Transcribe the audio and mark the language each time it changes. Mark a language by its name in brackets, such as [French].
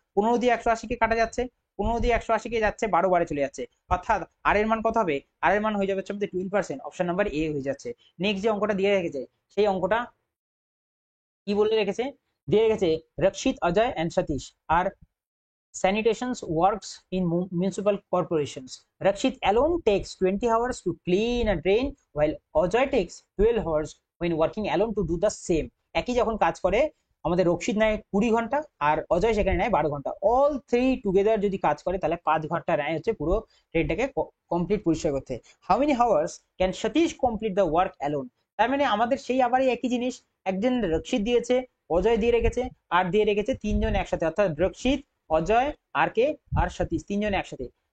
[Bangla] 15 দিয়ে 180 কে কাটা যাচ্ছে, 15 দিয়ে 180 কে যাচ্ছে, 12 বারে চলে যাচ্ছে, অর্থাৎ আর এর মান কত হবে? আর এর মান হয়ে যাবে হচ্ছে আমাদের 12%, অপশন নাম্বার এ হয়ে যাচ্ছে। নেক্সট যে অঙ্কটা দিয়ে রেখেছে সেই অঙ্কটা কি বলে রেখেছে? দিয়ে রেখেছে রক্ষিত Ajay and Satish আর [English] sanitation works in municipal corporations. Rakshit alone takes 20 hours to clean a drain, while Ajoy takes 12 hours when working alone to do the same. [Bangla] একই যখন কাজ করে আমাদের রক্ষিত নেয় 20 ঘন্টা আর অজয় সেখানে নেয় 12 ঘন্টা। [English] all three together [Bangla] যদি কাজ করে তাহলে 5 ঘন্টা নেয় হচ্ছে পুরো ট্রেনটাকে কমপ্লিট পরিষ্কার করতে। [English] How many hours can Satish complete the work alone? [Bangla] তার মানে আমাদের সেই আবারই একই জিনিস, একজন রক্ষিত দিয়েছে, অজয় দিয়ে রেখেছে, আর দিয়ে রেখেছে তিনজন একসাথে, অর্থাৎ রক্ষিত, অজয় আর কে আর সতীশ, তিনজন একসাথে।